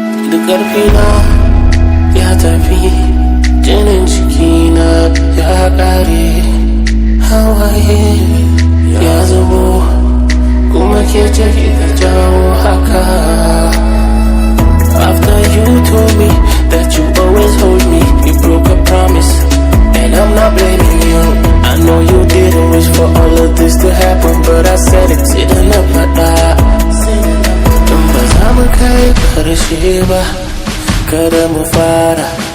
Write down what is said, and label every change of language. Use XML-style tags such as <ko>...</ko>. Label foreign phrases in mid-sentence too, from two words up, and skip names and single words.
<ha>Duk ƙarfina ya tafi, jinin jikina ya ƙare, hawaye ya zubo, kuma ke ce jawo haka.</ha> <en>After you told me that you always hold me, you broke a promise, and I'm not blaming you. I know you didn't wish for all of this to happen, but I said it,</en> <ha>sai da na faɗa. In ba za mu kai ƙarshe ba, kada mu fara.</ha>